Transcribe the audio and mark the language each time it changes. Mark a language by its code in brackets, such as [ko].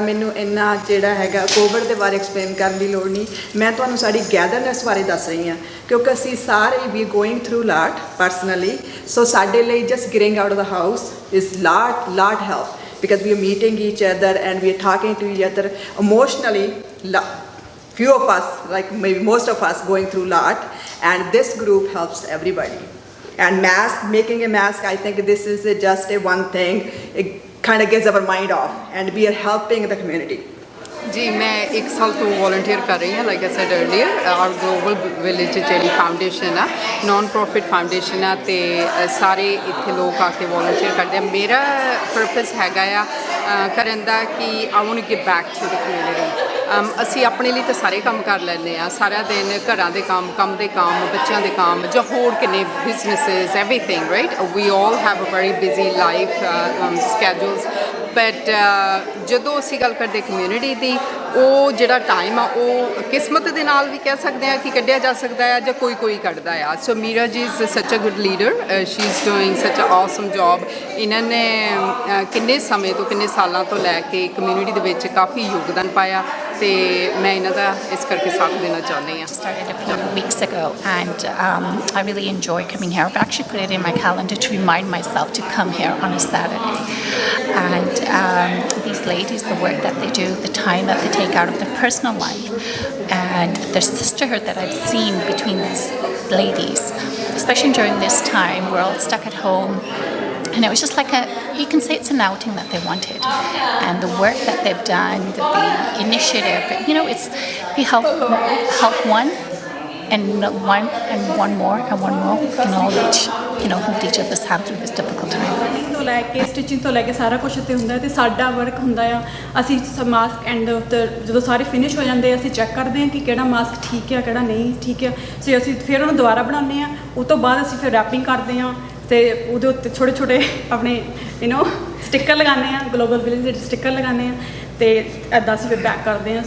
[pa] ਮੈਨੂੰ ਇੰਨਾ ਜਿਹੜਾ ਹੈਗਾ ਕੋਵਿਡ ਦੇ ਬਾਰੇ ਐਕਸਪਲੇਨ ਕਰਨ ਦੀ ਲੋੜ ਨਹੀਂ। ਮੈਂ ਤੁਹਾਨੂੰ ਸਾਡੀ ਗੈਦਰਨੈਸ ਬਾਰੇ ਦੱਸ ਰਹੀ ਹਾਂ ਕਿਉਂਕਿ ਅਸੀਂ ਸਾਰੇ ਵੀ [en] Going through lot personally. [pa] ਸੋ ਸਾਡੇ ਲਈ [en] Just getting out of the house is lot help because we are meeting each other and we are talking to each other emotionally. Few of us, like maybe most of us, going through lot, and this group helps everybody. And making a mask, I think this is just a one thing. It kind of gets our mind off, and we are helping the community. [pa] ਜੀ ਮੈਂ 1 ਸਾਲ ਤੋਂ volunteer ਕਰ ਰਹੀ ਹਾਂ। [en] like I said earlier, [pa] R global village ਜਿਹੜੀ foundation ਆ, naan profit foundation ਆ ਤੇ ਸਾਰੇ ਇੱਥੇ ਲੋਕ ਆ ਕੇ ਵੋਲੰਟੀਅਰ ਕਰਦੇ ਆ। ਮੇਰਾ ਪਰਪਸ ਹੈਗਾ ਆ ਕਰਨ ਦਾ ਕਿ [en] I want to give back to the community. [pa] ਅਸੀਂ ਆਪਣੇ ਲਈ ਤਾਂ ਸਾਰੇ ਕੰਮ ਕਰ ਲੈਂਦੇ ਆ, ਸਾਰਾ ਦਿਨ ਘਰਾਂ ਦੇ ਕੰਮ ਦੇ ਕੰਮ, ਬੱਚਿਆਂ ਦੇ ਕੰਮ, ਜਾਂ ਹੋਰ ਕਿੰਨੇ businesses, [en] Everything, right. We all have a very busy life schedules. [pa] But ਜਦੋਂ ਅਸੀਂ ਗੱਲ ਕਰਦੇ ਕਮਿਊਨਿਟੀ ਦੀ, ਉਹ ਜਿਹੜਾ ਟਾਈਮ ਆ ਉਹ ਕਿਸਮਤ ਦੇ ਨਾਲ ਵੀ ਕਹਿ ਸਕਦੇ ਹਾਂ ਕਿ ਕੱਢਿਆ ਜਾ ਸਕਦਾ ਆ ਜਾਂ ਕੋਈ ਕੱਢਦਾ ਆ। [en] So Meera ji is such a good leader, she is doing such a awesome job. [pa] ਇਹਨਾਂ ਨੇ ਕਿੰਨੇ ਸਮੇਂ ਤੋਂ, ਕਿੰਨੇ ਸਾਲਾਂ ਤੋਂ ਲੈ ਕੇ ਕਮਿਊਨਿਟੀ ਦੇ ਵਿੱਚ ਕਾਫੀ ਯੋਗਦਾਨ ਪਾਇਆ ਤੇ ਮੈਂ ਇਹਨਾਂ ਦਾ ਇਸ ਕਰਕੇ ਸਾਥ ਦੇਣਾ ਚਾਹੁੰਦੀ ਹਾਂ। [en] Started a few weeks ago and I really enjoy coming here. I've actually put it in my calendar to remind myself to come here on a Saturday. And these ladies, the work that they do, the time that they take out of their personal life, and the sisterhood that I've seen between these ladies, especially during this time, we're all stuck at home. And it was just like you can say it's an outing that they wanted. And the work that they've done, the initiative, we help one and one more, we can all reach, hold each other's hand through this difficult time. [pa] ਤੋਂ ਲੈ ਕੇ stitching ਤੋਂ ਲੈ ਕੇ ਸਾਰਾ ਕੁਝ ਇੱਥੇ ਹੁੰਦਾ ਤੇ ਸਾਡਾ ਵਰਕ ਹੁੰਦਾ ਆ। ਅਸੀਂ ਮਾਸਕ ਐਂਡ ਜਦੋਂ ਸਾਰੇ ਫਿਨਿਸ਼ ਹੋ ਜਾਂਦੇ ਅਸੀਂ ਚੈੱਕ ਕਰਦੇ ਹਾਂ ਕਿ ਕਿਹੜਾ ਮਾਸਕ ਠੀਕ ਆ ਕਿਹੜਾ ਨਹੀਂ ਠੀਕ ਆ। ਸੋ ਅਸੀਂ ਫਿਰ ਉਹਨੂੰ ਦੁਬਾਰਾ ਬਣਾਉਂਦੇ ਹਾਂ। ਉਹ ਤੋਂ ਬਾਅਦ ਅਸੀਂ ਫਿਰ ਰੈਪਿੰਗ ਕਰਦੇ ਹਾਂ ਤੇ ਉਹਦੇ ਉੱਤੇ ਛੋਟੇ ਛੋਟੇ ਆਪਣੇ ਸਟਿੱਕਰ ਲਗਾਉਂਦੇ ਹਾਂ, ਗਲੋਬਲ ਵਿਲੇਜ ਦੇ ਸਟਿੱਕਰ ਲਗਾਉਂਦੇ ਹਾਂ ਤੇ ਇੱਦਾਂ ਅਸੀਂ ਫਿਰ ਪੈਕ ਕਰਦੇ ਹਾਂ।